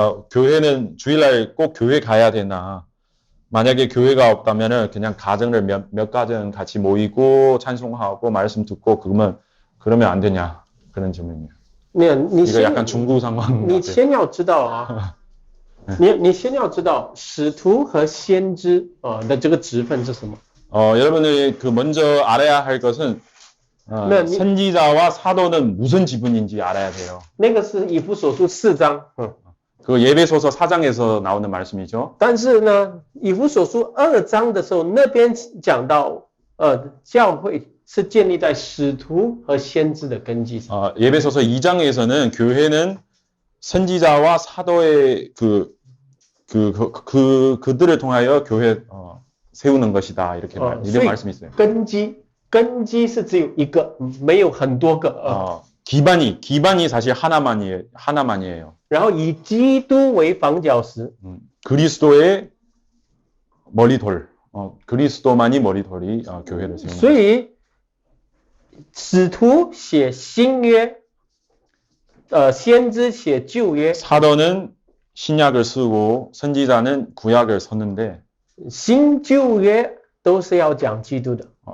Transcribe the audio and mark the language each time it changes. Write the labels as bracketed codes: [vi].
[ko] 교회는 주일날 꼭 교회 가야 되나? 만약에 교회가 없다면은 그냥 가정을 몇 가정 같이 모이고 찬송하고 말씀 듣고 그러면 안 되냐 그런 질문이에요. 이거 약간 중국 상황. [zh] 你先要知道啊，你先要知道使徒和先知的这个职分是什么。 [ko] 여러분들이 그 먼저 알아야 할 것은 선지자와 사도는 무슨 지분인지 알아야 돼요. [zh] 那个是以弗所书4章。 [ko] 그 예배소서 4장에서 나오는 말씀이죠. [zh] 但是呢，以弗所书2章的时候，那边讲到，教会是建立在使徒和先知的根基上。 [ko] 예배소서 2장에서는 교회는 선지자와 사도의 그들을 통하여 교회 세우는 것이다 이렇게 이런 말씀이 있어요. [zh] 根基是只有一个，没有很多个。 [ko] 기반이 사실 하나만이에요. [zh] 然后以基督为房角石， [ko] 그리스도의 머리돌, 그리스도만이 머리돌이 교회를 세우는. [zh] 所以使徒写新约，先知写旧约。 [ko] 사도는 신약을 쓰고 선지자는 구약을 썼는데 [zh] 新旧约都是要讲基督的。